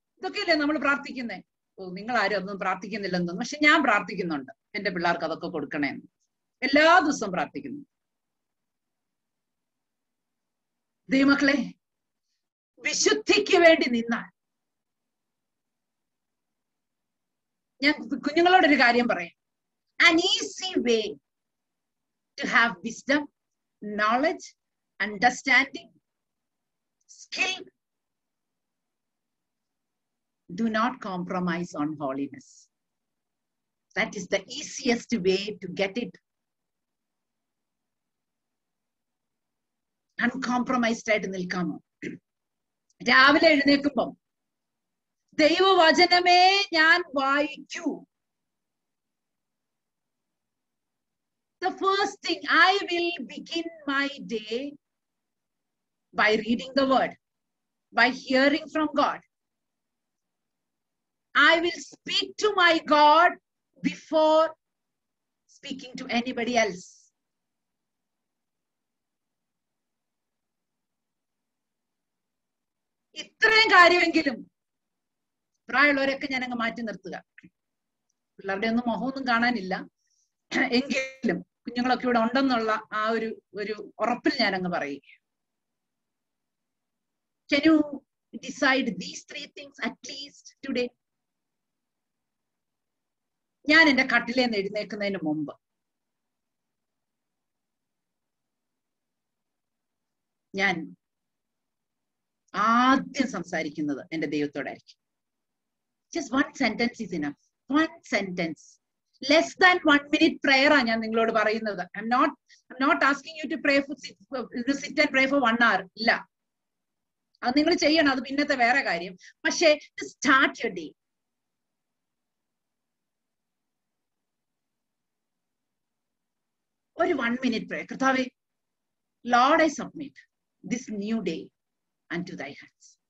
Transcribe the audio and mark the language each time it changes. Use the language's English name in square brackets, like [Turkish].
[Malayalam] ഇതൊക്കെയല്ലേ നമ്മൾ പ്രാർത്ഥിക്കുന്നത്. നിങ്ങൾ ആരും അതൊന്നും പ്രാർത്ഥിക്കുന്നില്ലെന്നും, പക്ഷെ ഞാൻ പ്രാർത്ഥിക്കുന്നുണ്ട് എന്റെ പിള്ളേർക്ക് അതൊക്കെ കൊടുക്കണേന്ന്. എല്ലാ ദിവസവും പ്രാർത്ഥിക്കുന്നു. ദൈവമക്കളെ, വിശുദ്ധിക്ക് വേണ്ടി നിന്നാൽ, ഞാൻ കുഞ്ഞുങ്ങളോടൊരു കാര്യം പറയാം. [English] An easy way to have wisdom, knowledge, understanding, skill. Do not compromise on holiness. That is the easiest way to get it. [Malayalam] Uncompromised ആയിട്ട് നിൽക്കാമോ? രാവിലെ എഴുന്നേൽക്കുമ്പം ദൈവവചനമേ ഞാൻ വായിക്കൂ. [English] The first thing, I will begin my day by reading the word, by hearing from God. I will speak to my God before speaking to anybody else. [Malayalam] ഇത്രയും കാര്യമെങ്കിലും പ്രായമുള്ളവരൊക്കെ ഞാൻ അങ്ങ് മാറ്റി നിർത്തുക. പിള്ളേരുടെ ഒന്നും മുഖമൊന്നും കാണാനില്ല, എങ്കിലും കുഞ്ഞുങ്ങളൊക്കെ ഇവിടെ ഉണ്ടെന്നുള്ള ആ ഒരു ഉറപ്പിൽ ഞാൻ അങ്ങ് പറയുക. [English] Can you decide these 3 things at least today? [Malayalam] ഞാൻ എന്റെ കട്ടിലേന്ന് എഴുന്നേൽക്കുന്നതിന് മുമ്പ് ഞാൻ ആദ്യം സംസാരിക്കുന്നത് എന്റെ ദൈവത്തോടായിരിക്കും. [English] Just 1 sentence is enough. 1 sentence. Less than 1 minute prayer [Malayalam] ആണ് ഞാൻ നിങ്ങളോട് പറയുന്നത്. [English] I'm not asking you to pray for sit and pray for 1 hour. [Malayalam] ഇല്ല, അത് നിങ്ങൾ ചെയ്യണം, അത് പിന്നത്തെ വേറെ കാര്യം. പക്ഷേ [English] to start your day. [Malayalam] ഒരു [English] 1 minute prayer. [Malayalam] കർത്താവേ, [English] Lord, I submit this new day unto thy hands.